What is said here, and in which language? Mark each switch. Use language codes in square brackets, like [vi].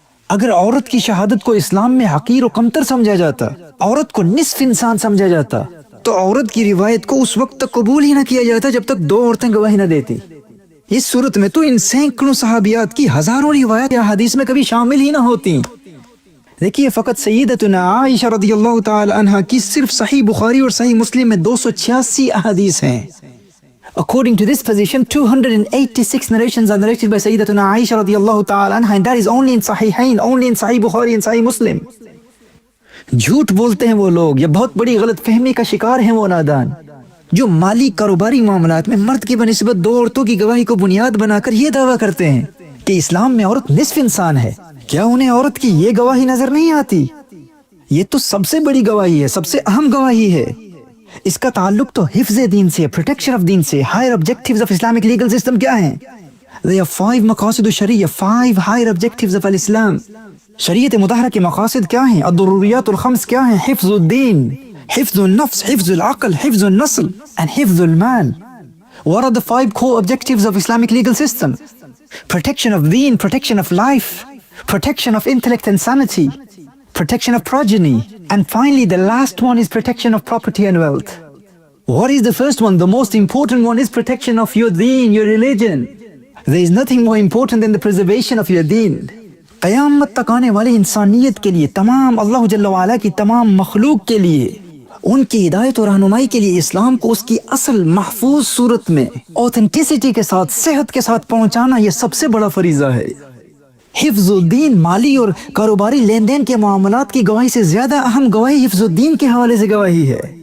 [ur] اگر عورت کی شہادت کو اسلام میں حقیر و کمتر سمجھا جاتا، عورت کو نصف انسان سمجھا جاتا، تو عورت کی روایت کو اس وقت تک قبول ہی نہ کیا جاتا جب تک 2 عورتیں گواہی نہ دیتی. اس صورت میں تو ان سینکڑوں صحابیات کی ہزاروں روایات احادیث میں کبھی شامل ہی نہ ہوتی. دیکھیے فقط سیدتنا عائشہ رضی اللہ تعالی عنہ کی صرف صحیح بخاری اور صحیح مسلم میں 286 احادیث ہیں. [en] According to this position, 286 narrations are narrated by Sayyidatuna Aisha radiyallahu ta'ala anha, and that is only in Sahihain, only in Sahih Bukhari and Sahih Muslim. [ur] جھوٹ بولتے ہیں وہ لوگ، یا بہت بڑی غلط فہمی کا شکار ہیں وہ نادان، جو مالی کاروباری معاملات میں مرد کی بنسبت 2 عورتوں کی گواہی کو بنیاد بنا کر یہ دعویٰ کرتے ہیں کہ اسلام میں عورت نصف انسان ہے. کیا انہیں عورت کی یہ گواہی نظر نہیں آتی؟ یہ تو سب سے بڑی گواہی ہے، سب سے اہم گواہی ہے. اس کا تعلق تو حفظ دین سے، پروٹیکشن آف دین سے. Higher objectives of Islamic legal system کیا ہیں؟ [en] There are 5 [ur] مقاصد الشریعہ، [en] 5 higher objectives of [ur] الاسلام. شریعت مطہرہ کے مقاصد کیا ہیں؟ الضروریات الخمس کیا ہیں؟ حفظ الدین، حفظ النفس، حفظ العقل، حفظ النسل and حفظ المال. [en] What are the 5 core objectives of Islamic legal system? Protection of deen, protection of life, protection of intellect and sanity, protection of progeny, and finally the last one is protection of property and wealth. What is the first one? The most important one is protection of your deen, your religion. There is nothing more important than the preservation of your deen. [ur] قیامت تک آنے والی انسانیت کے لیے، تمام اللہ جل وعلا کی تمام مخلوق کے لیے، ان کی ہدایت اور رہنمائی کے لیے اسلام کو اس کی اصل محفوظ صورت میں اوتھینٹسٹی کے ساتھ، صحت کے ساتھ پہنچانا یہ سب سے بڑا فریضہ ہے. حفظ الدین، مالی اور کاروباری لین دین کے معاملات کی گواہی سے زیادہ اہم گواہی حفظ الدین کے حوالے سے گواہی ہے.